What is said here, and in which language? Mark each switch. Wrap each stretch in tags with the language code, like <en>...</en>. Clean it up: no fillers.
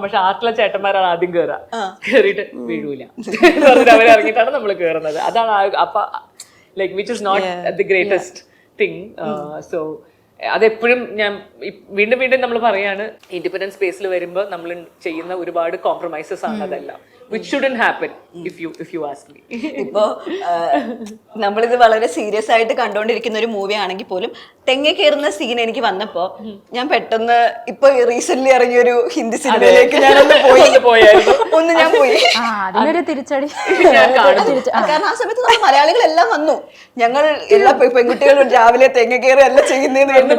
<ml>പക്ഷെ ആട്ടിലെ ചേട്ടന്മാരാണ് ആദ്യം കേറിയിട്ട് വീഴൂല അവരിറങ്ങിയിട്ടാണ് നമ്മൾ കേറുന്നത്. അതാണ് അപ്പൊ</ml> <en>Like which is not the greatest thing.</en> <ml>So അതെപ്പോഴും ഞാൻ വീണ്ടും വീണ്ടും നമ്മൾ പറയാണ്, ഇൻഡിപെൻഡന്റ് സ്പേസിൽ വരുമ്പോൾ നമ്മൾ ചെയ്യുന്ന ഒരുപാട് കോംപ്രമൈസസ് ആണ് അതെല്ലാം.</ml> <en>which shouldn't happen if you ask me.</en> <ml>ഇപ്പോ നമ്മളിത് വളരെ സീരിയസ് ആയിട്ട് കണ്ടോണ്ടിരിക്കുന്ന ഒരു മൂവി ആണെങ്കിൽ പോലും തെങ്ങ കയറുന്ന സീൻ എനിക്ക് വന്നപ്പോ ഞാൻ പെട്ടെന്ന് ഇപ്പൊ റീസെന്റ് ഇറങ്ങിയൊരു ഹിന്ദി സിനിമയിലേക്ക് ഞാനൊന്ന് ഒന്ന് ഞാൻ പോയി. അതിനൊരു തിരിച്ചടി. കാരണം ആ സമയത്ത് നമ്മൾ മലയാളികളെല്ലാം വന്നു. ഞങ്ങൾ എല്ലാ പെൺകുട്ടികളും രാവിലെ തെങ്ങ കയറി അല്ല ചെയ്യുന്നതെന്ന്</ml>